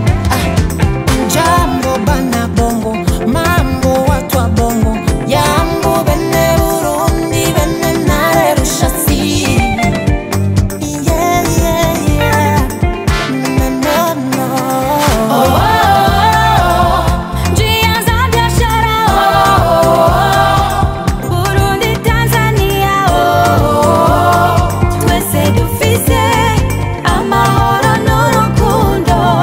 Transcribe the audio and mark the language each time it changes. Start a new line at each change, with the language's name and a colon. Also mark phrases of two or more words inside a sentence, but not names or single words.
Swahili: Ah, jambo bana bongo, mambo watu wa bongo, jambo bene Burundi, bene na Arusha si.
English: Yeah, yeah, yeah. No, no, no.
Swahili: Oh, oh, oh, oh. Njia za biashara, oh, oh, oh. Burundi, Tanzania, oh, oh, oh.
Rundi: Twese dufise amahoro n'urukundo.